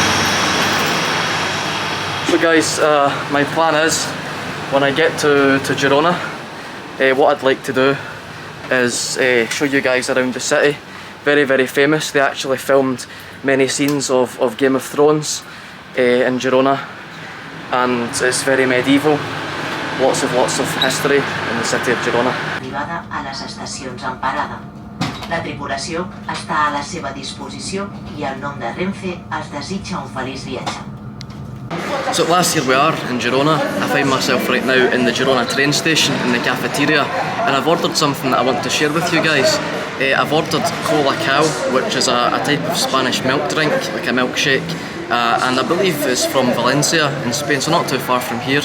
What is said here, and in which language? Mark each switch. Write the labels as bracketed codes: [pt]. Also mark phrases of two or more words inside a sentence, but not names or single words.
[en] So guys, my plan is when I get to Girona, what I'd like to do is show you guys around the city. Very famous. They actually filmed many scenes of Game of Thrones in Girona, and it's very medieval. Lots of history in the city of Girona. [ca] Arribada a les estacions en parada. La tripulació està a la seva disposició i el nom de Renfe es desitja un feliç viatge. [en] So at last here we are in Girona. I find myself right now in the Girona train station in the cafeteria, and I've ordered something that I want to share with you guys. I've ordered colacao, which is a type of Spanish milk drink, like a milkshake, and I believe it's from Valencia in Spain, so not too far from here.